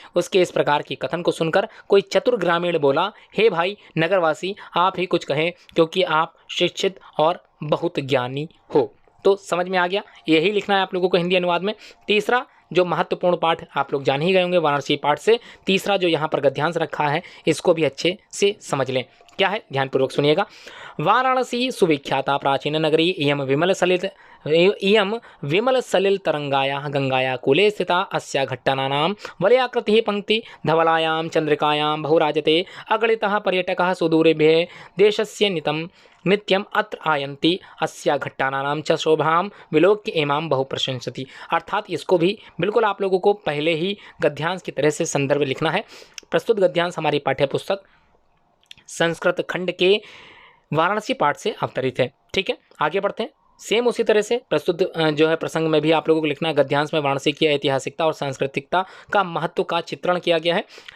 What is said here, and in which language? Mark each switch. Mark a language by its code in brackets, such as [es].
[hi] उसके इस प्रकार की कथन को सुनकर कोई चतुर ग्रामीण बोला, हे भाई नगरवासी, आप ही कुछ कहें, क्योंकि आप शिक्षित और बहुत ज्ञानी हो। तो समझ में आ गया, यही लिखना है आप लोगों को हिंदी अनुवाद में। तीसरा जो महत्वपूर्ण पाठ आप लोग जान ही गए होंगे वाराणसी पाठ से, तीसरा जो यहाँ पर गद्यांश रखा है इसको भी अच्छे से समझ लें। क्या है ध्यानपूर्वक सुनिएगा। [sa] वाराणसी सुविख्याता प्राचीन नगरी इयं विमल सलिल तरंगायाः गंगाया कूले स्थिता अस्या घट्टानां वलयाकृतिः पंक्ति धवलायां चंद्रिकायां बहुराजते अगणितः पर्यटकाः सुदूरेभ्यः देशस्य नित्यम अत्र आयन्ति अस्या घट्टानां च शोभां विलोक्य इमां बहु प्रशंसति। [hi] अर्थात इसको भी बिल्कुल आप लोगों को पहले ही गद्यांश की तरह से संदर्भ लिखना है। प्रस्तुत गद्यांश हमारी पाठ्य पुस्तक संस्कृत खंड के वाराणसी पाठ से अवतरित है। ठीक है, आगे बढ़ते हैं। सेम उसी तरह से प्रस्तुत जो है प्रसंग में भी आप लोगों को लिखना है। गद्यांश में वाराणसी की ऐतिहासिकता और सांस्कृतिकता का महत्व का चित्रण किया गया है।